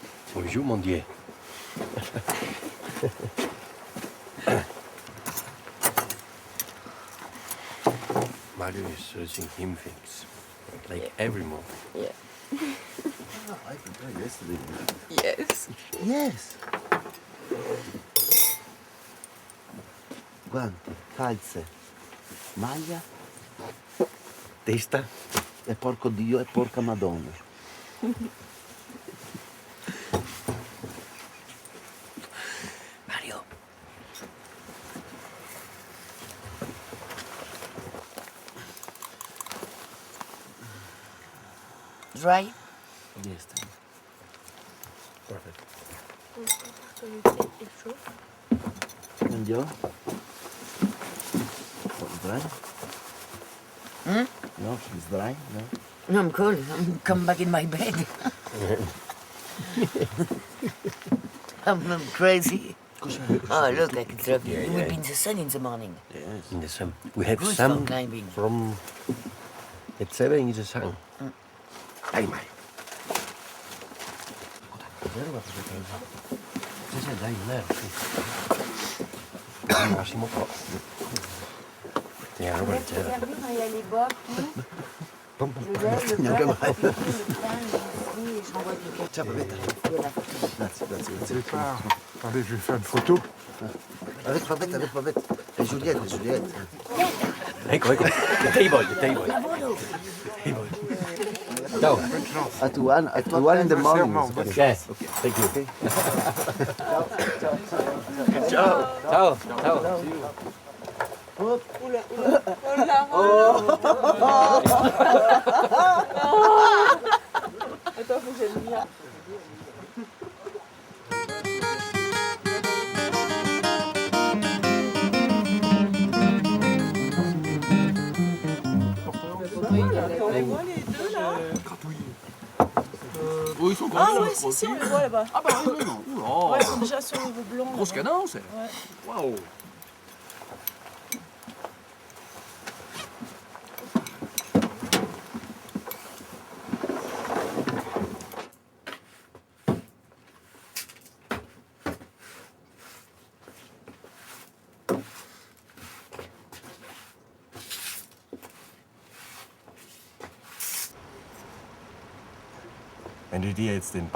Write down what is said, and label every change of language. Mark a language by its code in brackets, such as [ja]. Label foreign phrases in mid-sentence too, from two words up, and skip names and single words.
[fr] Bonjour, mon Dieu. [en] Mario is searching him things, like every moment. Yeah. I prepared yesterday. Yes. Yes. [it] Guanti, calze, maglia, testa e porco Dio e porca Madonna. [en] Mario. Dry? Yes. Perfect. And you? Dry? Hmm? No, it's dry. No. No, I'm cold. I'm come back in my bed. I'm crazy. Oh, look, I can serve you. You will be in the sun in the morning. Yes. In the sun. We have Good sun for climbing. from at 7 in the sun. [it] Ai mai. Sì, sì, dai, non è al massimo qua. Teniamo per terra. [fr] Il y a les bottes, le lait, le [it] Neanche [fr] beurre, [it] mai. [fr] le pain, ici, et j'envoie du café. [it] Ciao, Babetta. Grazie, grazie, grazie. [fr] Attendez, je vais faire une photo. Avec Babette. E Giulietta, Giulietta. [it] Ecco, ecco. Te voglio, te voglio. Ciao. [en] At one in the morning. Okay. Thank you. [it] Ciao. Ciao. Ciao. [fr] Attends, faut que j'aille le mien. On les voit les deux là? Oui, ils sont Ah ouais, si, on les voit là-bas. Ah bah oui, non. Ouais, ils sont déjà sur le niveau blanc. Grosse là-bas. cadence. Ouais. Waouh. [de] Wenn du dir jetzt den